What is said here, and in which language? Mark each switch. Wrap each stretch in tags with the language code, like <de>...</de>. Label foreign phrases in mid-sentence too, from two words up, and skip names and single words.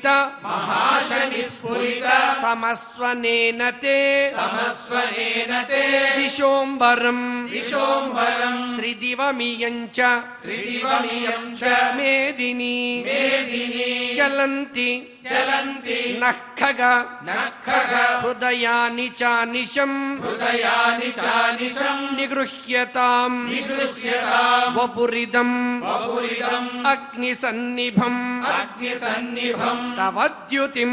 <sa>महाशनिस्फुरित समस्वनेन ते समस्वनेन ते विशोम्बरम् विशोम्बरम् त्रिदिवमियञ्च त्रिदिवमियं च मेदिनी मेदिनी चलन्ति చలంతి నఖగ నఖగ హృదయాని చానిశం హృదయాని చానిశం నిగృహ్యతాం నిగృహ్యతాం వపురిదం వపురిదం అగ్నిసన్నిభం అగ్నిసన్నిభం తవద్యుతిం</sa>